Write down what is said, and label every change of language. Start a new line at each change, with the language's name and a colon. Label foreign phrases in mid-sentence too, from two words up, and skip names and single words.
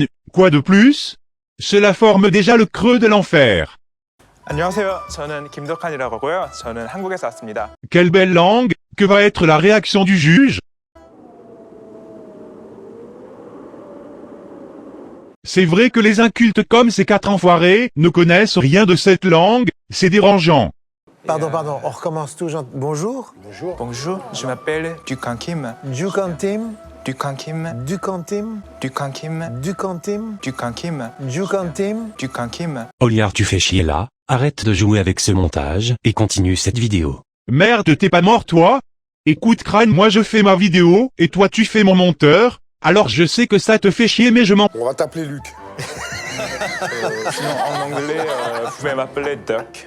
French: Quoi de plus? Cela forme déjà le creux de l'enfer.
Korean: 안녕하세요. 저는 김덕한이라고 하고요. 저는 한국에서 왔습니다.
French: Quelle belle langue, que va être la réaction du juge? C'est vrai que les incultes comme ces 4 enfoirés ne connaissent rien de cette langue, c'est dérangeant. Pardon, on recommence tout. Bonjour. Bonjour, je m'appelle Dukan Kim. Dukan Tim. Dukan Kim. Dukan Tim. Dukan Kim. Dukan Tim. Dukan Kim. Dukan Tim. Dukan Kim. Oliard, tu fais chier là, arrête de jouer avec ce montage et continue cette vidéo. Merde, t'es pas mort toi? Écoute Crâne, moi je fais ma vidéo, et toi tu fais mon monteur, alors je sais que ça te fait chier mais je m'en... On va t'appeler Luc. Sinon, en anglais, vous pouvez m'appeler Duck.